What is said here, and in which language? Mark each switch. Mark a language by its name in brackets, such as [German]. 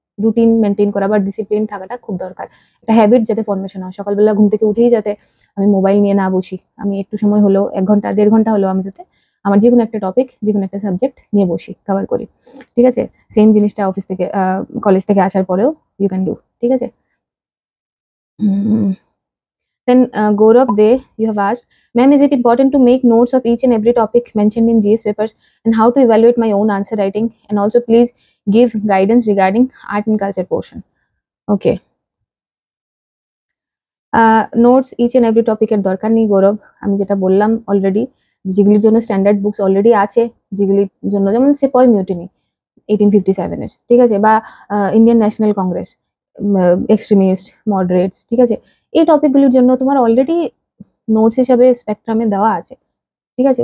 [Bangla] Routine maintain করা বা discipline থাকাটা খুব দরকার। একটা হ্যাবিট যাতে ফর্মেশন হয়, সকালবেলা ঘুম থেকে উঠেই যাতে আমি মোবাইল নিয়ে না বসি, আমি একটু সময় হলেও 1 ঘন্টা 1.5 ঘন্টা হলেও আমি যাতে আমার যে কোনো একটা টপিক, যে কোনো একটা সাবজেক্ট নিয়ে বসি, কভার করি। ঠিক আছে? সেম জিনিসটা অফিস থেকে কলেজ থেকে আসার পরেও [English] You can do. [Bangla] ঠিক আছে? [English] Then Gaurav De, you have asked, ma'am, is it important to make notes of each and every topic mentioned in GS papers, and how to evaluate my own answer writing? And also, please give guidance regarding art and culture portion. Okay. [Bangla] Notes each and every টপিকের দরকার নেই গৌরব। আমি যেটা বললাম already, যেগুলির জন্য standard books already আছে, যেগুলির জন্য যেমন সিপয় মিউটিনি 1857-এর, ঠিক আছে, বা ইন্ডিয়ান ন্যাশনাল কংগ্রেস, এক্সট্রিমিস্ট, মডারেটস, ঠিক আছে, এই টপিকগুলির জন্য তোমার অলরেডি নোটস হিসাবে স্পেকট্রামে দেওয়া আছে। ঠিক আছে?